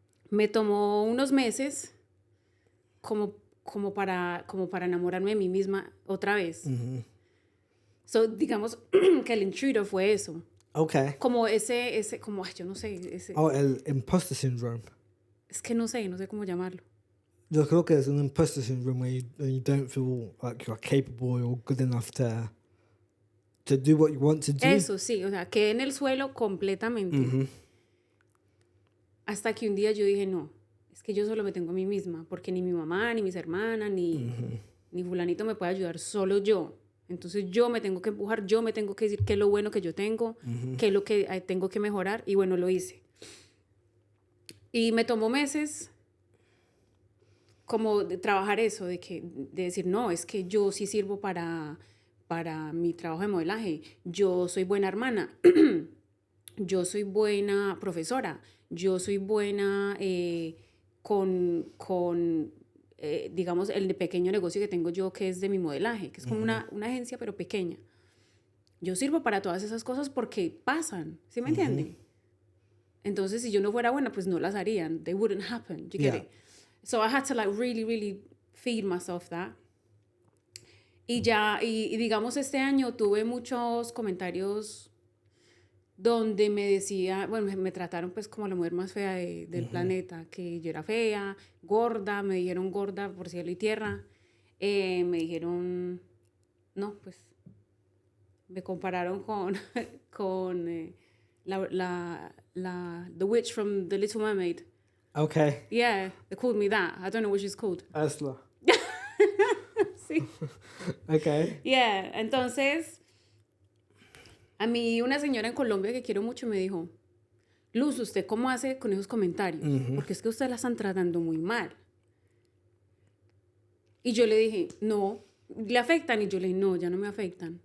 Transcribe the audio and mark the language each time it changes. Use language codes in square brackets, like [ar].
[es] Me tomó unos meses como para enamorarme de mí misma otra vez. Mm-hmm. So, digamos que el intruder fue eso. [en] Okay. [es] Como como, ay, yo no sé, [en] Oh, el imposter syndrome. [es] es que no sé cómo llamarlo. Yo creo que es un [en] imposter syndrome when you don't feel like you're capable or good enough to do what you want to do. [es] Eso, sí, o sea, quedé en el suelo completamente. Mm-hmm. Hasta que un día yo dije, no, es que yo solo me tengo a mí misma, porque ni mi mamá, ni mis hermanas, ni fulanito me puede ayudar, solo yo. Entonces yo me tengo que empujar, yo me tengo que decir qué es lo bueno que yo tengo, qué es lo que tengo que mejorar, y bueno, lo hice. Y me tomó meses como de trabajar eso, de decir, no, es que yo sí sirvo para mi trabajo de modelaje, yo soy buena hermana, yo soy buena profesora, yo soy buena digamos, el pequeño negocio que tengo yo, que es de mi modelaje, que es como una agencia, pero pequeña. Yo sirvo para todas esas cosas porque pasan, ¿sí me entienden? Entonces, si yo no fuera buena, pues no las harían. [en] They wouldn't happen. You get it? So I had to like really, really feed myself that. [es] Y digamos, este año tuve muchos comentarios donde me decía, bueno, me trataron pues como la mujer más fea del planeta, que yo era fea, gorda, me dijeron gorda por cielo y tierra, me dijeron, no, pues, me compararon con [en] the witch from The Little Mermaid. Okay. Yeah, they called me that. I don't know what she's called. Ursula. [es] Sí. [en] Okay. [es] Yeah, entonces, a mí una señora en Colombia que quiero mucho me dijo, Luz, ¿usted cómo hace con esos comentarios? Porque es que usted la están tratando muy mal. Y yo le dije, no, ¿le afectan? Y yo le dije, no, ya no me afectan.